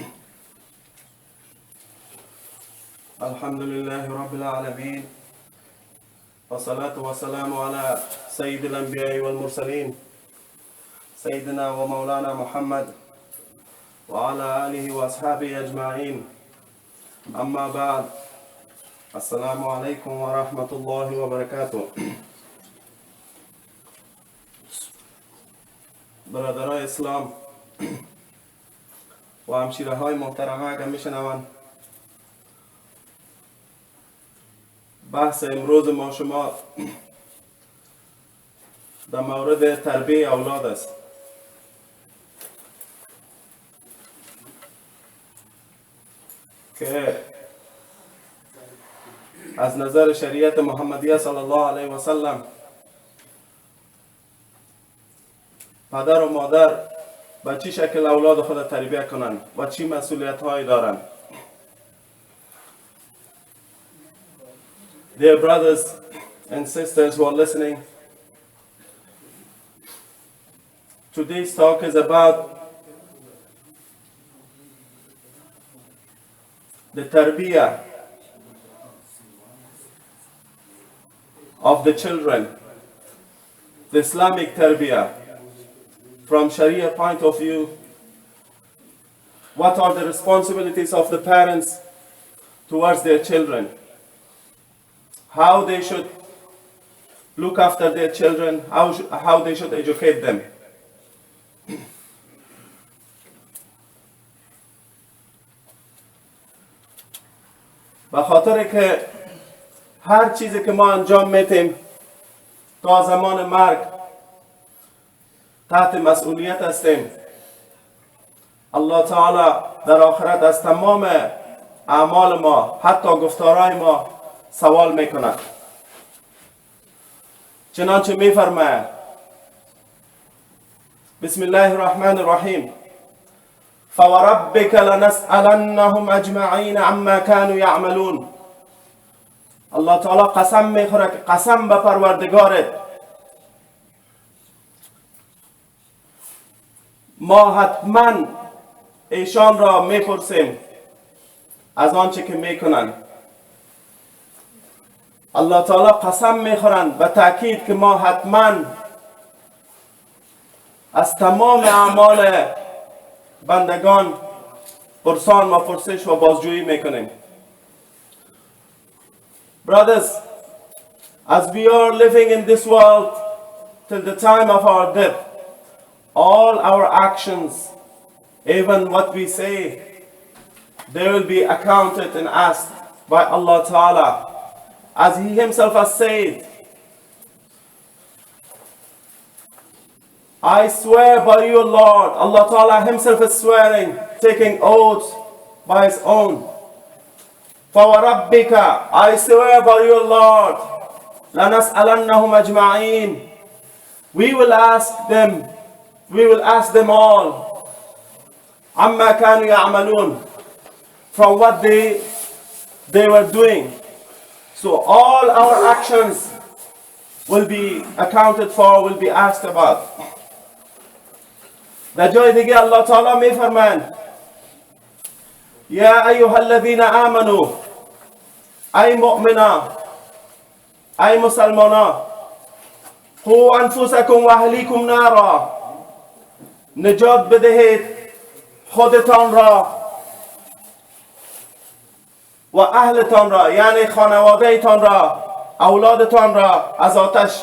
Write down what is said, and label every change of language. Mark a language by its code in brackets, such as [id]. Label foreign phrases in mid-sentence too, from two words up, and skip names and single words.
[ar] الحمد لله رب العالمين، والصلاة والسلام على سيد الأنبياء والمرسلين سيدنا ومولانا محمد وعلى آله وأصحابه أجمعين. أما بعد، السلام عليكم ورحمة الله وبركاته. [fa] برادرای اسلام و همشیره های محترمه، اگر میشنوند، بحث امروز ما شما در مورد تربیت اولاد است که از نظر شریعت محمدیه [ar] صلی الله علیه و سلم [fa] پدر و مادر به چی شکل اولاد خود تربیت کنند و چی مسئولیت هایی دارند. [en] Dear brothers and sisters who are listening, today's talk is about the tarbiyah of the children, the Islamic tarbiyah. From Sharia point of view, what are the responsibilities of the parents towards their children? How they should look after their children, how they should educate them. [fa] به خاطر که هر چیزی که ما انجام میتیم تا زمان مرگ تحت مسئولیت هستیم. الله تعالی در آخرت از تمام اعمال ما، حتی گفتارهای ما، سوال میکند. چنانچه میفرماید [ar] بسم الله الرحمن الرحیم: فوربک لنسألنهم اجمعین عما كانوا یعملون. [fa] الله تعالی قسم میخوره که قسم به پروردگارت، ما حتما ایشان را میپرسیم از آنچه که میکنند. الله تعالی قسم میخورند به تأکید که ما حتما از تمام اعمال بندگان پرسان و پرسش و بازجویی میکنیم. [en] Brothers, as we are living in this world till the time of our death, all our actions, even what we say, they will be accounted and asked by Allah Ta'ala. As He Himself has said, I swear by you, Lord. Allah Ta'ala Himself is swearing, taking oaths by His own. فَوَرَبِّكَ, I swear by you, Lord, [ar] لَنَسْأَلَنَّهُمْ أَجْمَعِينَ. [en] We will ask them all [ar] عَمَّا كَانُوا يَعْمَلُونَ, [en] from what they were doing. So all our actions will be accounted for, will be asked about. [fa] در جای دیگه الله تعالی میفرماند [ar] یا ایها الذین آمنوا، [fa] ای مؤمنا، ای مسلمانا، [ar] قوا انفسکم و اهلیکم نارا، [fa] نجات بدهید خودتان را و اهلتان را، یعنی خانواده تان را، اولادتان را، از آتش.